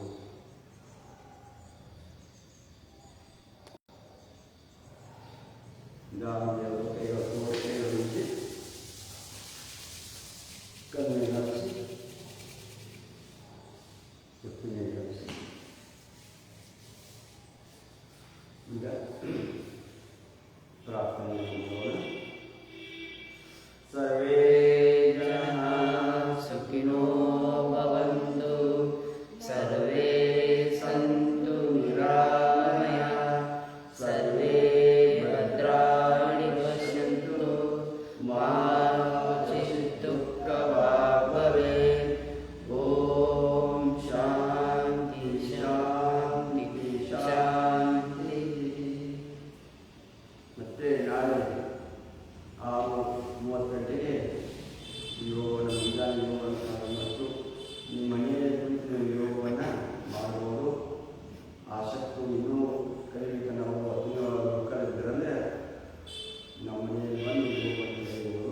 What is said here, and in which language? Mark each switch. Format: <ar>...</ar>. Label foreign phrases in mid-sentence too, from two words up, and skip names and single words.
<kn>ದಾನಿಯವರು ಕೈಗಳಿಸಿ ಕಣ್ಣಿಗಳಿಸಿ ಕುತ್ತಿಗೆಗಳಿಸಿ. ಈಗ ಪ್ರಾರ್ಥನೆ ಮಾಡೋಣ.</kn> <sa>ಸರ್ವೇ ಜನಃ ಸುಖಿನೋ ಭವಂತು, ಸರ್ವೇ ಸಂತು ನಿರಾಮಯಃ, ಸರ್ವೇ ಭದ್ರಾಣಿ ಪಶ್ಯಂತು, ಮಾ ಕಚಿತ್ ದುಃಖಭಾಗ್ ಭವೇತ್. ಓಂ ಶಾಂತಿ ಶಾಂತಿ ಶಾಂತಿ.</sa> <kn>ಮತ್ತೆ ನಾಳೆ 6:30 ಗಂಟೆಗೆ ಯೋಗವನ್ನು ಮುಂಜಾನೆ ಯೋಗವನ್ನು ಮತ್ತು ನಿಮ್ಮ ಮನೆಯಲ್ಲಿ ಕುಳಿತು ಯೋಗವನ್ನು ಮಾಡಬಹುದು. ಆಸಕ್ತಿ ಇನ್ನೂ ಕಲಿಲಿಕ್ಕೆ ನಾವು 17 ಮಕ್ಕಳಿದ್ದರಂದರೆ ನಮ್ಮ ಮನೆಯಲ್ಲಿ ಬಂದು ಯೋಗವನ್ನು ಕಲಿಯಬಹುದು.</kn>